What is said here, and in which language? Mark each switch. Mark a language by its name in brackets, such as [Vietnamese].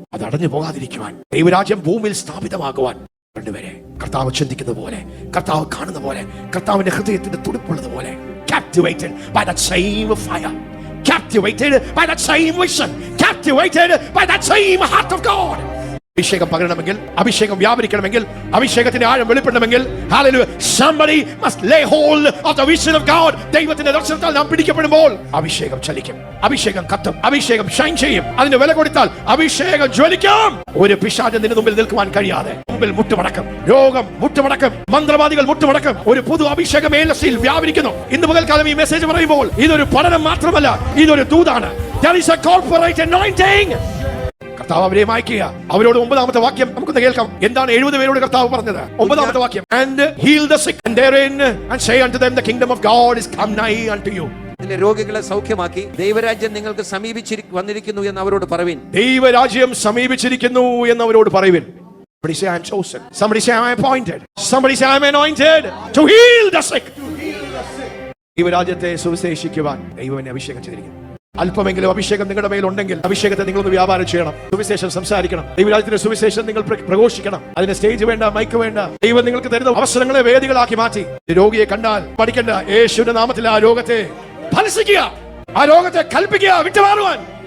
[Malayalam] അത് അടഞ്ഞു പോകാതിരിക്കുവാൻ, ദൈവരാജ്യം ഭൂമിയിൽ സ്ഥാപിതമാകുവാൻ 2 പേരെ കർത്താവ് ചിന്തിക്കുന്നത് പോലെ, കർത്താവ് കാണുന്ന പോലെ, കർത്താവിന്റെ ഹൃദയത്തിന്റെ തുടിപ്പുള്ളത് പോലെ, [English] captivated by that same fire, captivated by that same vision, captivated by that same heart of God. [Malayalam] അഭിഷേകം പകരണമെങ്കിൽ, അഭിഷേകം വ്യാപരിക്കണമെങ്കിൽ, അഭിഷേകത്തിന്റെ ആഴം വെളിപ്പെടണമെങ്കിൽ, [English] hallelujah, somebody must lay hold of the vision of God. [Malayalam] ദൈവത്തിന്റെ ദർശനത്താൽ നാം പിടിക്കപ്പെടുമ്പോൾ അഭിഷേകം ചലിക്കും, അഭിഷേകം കത്തും, അഭിഷേകം ഷൈൻ ചെയ്യും. അതിന് വില കൊടുത്താൽ അഭിഷേകം ജ്വലിക്കും. ഒരു പിശാചിന് നിന്റെ മുമ്പിൽ നിൽക്കുവാൻ കഴിയാതെ മുമ്പിൽ മുട്ടുമടക്കും, രോഗം മുട്ടുമടക്കും, മന്ത്രവാദികൾ മുട്ടുമടക്കും. ഒരു പുതു അഭിഷേകം ഏലസിൽ വ്യാപരിക്കുന്നു. ഇന്ന് പകൽക്കാലം ഈ മെസ്സേജ് പറയുമ്പോൾ ഇതൊരു പഠനം മാത്രമല്ല, ഇതൊരു ദൂതാണ്. [English] There is a corporate anointing. [Malayalam] കർത്താവ് അവരെ അയക്കുക. അവരോട് 9-ാമത്തെ വാക്യം നമുക്കൊന്ന് കേൾക്കാം. എന്താണ് 70 പേരോട് കർത്താവ് പറഞ്ഞത്? 9-ാമത്തെ വാക്യം, [English] and heal the sick and therein and say unto them the kingdom of God is come nigh unto you. [Malayalam] രോഗികളെ സൗഖ്യമാക്കി ദൈവരാജ്യം നിങ്ങൾക്ക് വന്നിരിക്കുന്നു എന്ന് അവരോട് പറയുവിൻ. ദൈവരാജ്യം സമീപിച്ചിരിക്കുന്നു എന്ന് അവരോട് പറയുവിൻ. [English] Somebody say I am chosen. Somebody say I am appointed. Somebody say I am anointed to heal the sick. [Malayalam] ദൈവരാജ്യത്തെ സുവിശേഷിക്കുവാൻ ദൈവം എന്നെ അഭിഷേകം ചെയ്തിരിക്കുന്നു. അല്പമെങ്കിലും അഭിഷേകം നിങ്ങളുടെ മേൽ ഉണ്ടെങ്കിൽ അഭിഷേകത്തെ നിങ്ങളൊന്ന് വ്യാപാരം ചെയ്യണം. സുവിശേഷം സംസാരിക്കണം. ദൈവരാജ്യത്തിന്റെ സുവിശേഷം നിങ്ങൾ പ്രഘോഷിക്കണം. അതിന് സ്റ്റേജ് വേണ്ട, മൈക്ക് വേണ്ട. ദൈവം നിങ്ങൾക്ക് തരുന്ന അവസരങ്ങളെ വേദികളാക്കി മാറ്റി. രോഗിയെ കണ്ടാൽ പഠിക്കേണ്ട, യേശുവിന്റെ നാമത്തിൽ ആ രോഗത്തെ ഫലസിക്കുക, ആ രോഗത്തെ കൽപ്പിക്കുക, വിട്ടുമാറുവാൻ.